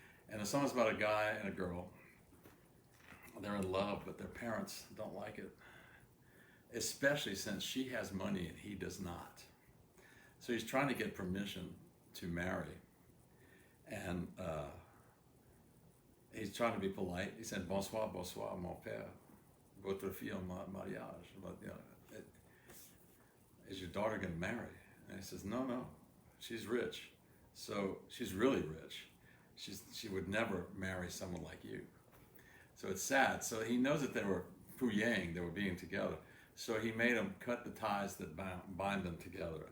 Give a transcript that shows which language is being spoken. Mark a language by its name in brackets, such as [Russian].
[English] And the song's about a guy and a girl. They're in love, but their parents don't like it, especially since she has money and he does not. So he's trying to get permission to marry, and he's trying to be polite. He said, [French] bonsoir, bonsoir, mon père, votre fille en mariage. [English] But, you know, is your daughter going to marry? And he says, no, she's rich. So she's really rich. She would never marry someone like you. So it's sad. So he knows that they were fuyang, they were being together. So he made them cut the ties that bind them together.